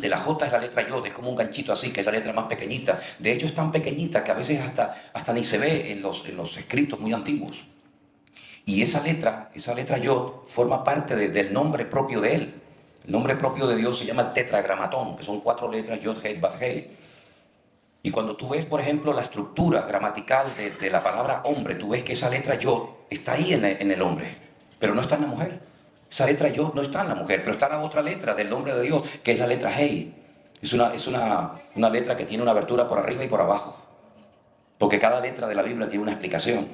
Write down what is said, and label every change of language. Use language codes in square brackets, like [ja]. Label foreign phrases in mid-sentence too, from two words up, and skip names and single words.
[es] La jota es la letra yod, es como un ganchito así, que es la letra más pequeñita. De hecho es tan pequeñita que a veces hasta ni se ve en los escritos muy antiguos. Y esa letra yod, forma parte del nombre propio de Él. El nombre propio de Dios se llama el tetragramatón, que son 4 letras, yod, hei, vav, hei. Y cuando tú ves, por ejemplo, la estructura gramatical de la palabra hombre, tú ves que esa letra yod está ahí en el hombre, pero no está en la mujer. Esa letra yod no está en la mujer, pero está la otra letra del nombre de Dios, que es la letra hei. Es una letra que tiene una abertura por arriba y por abajo, porque cada letra de la Biblia tiene una explicación.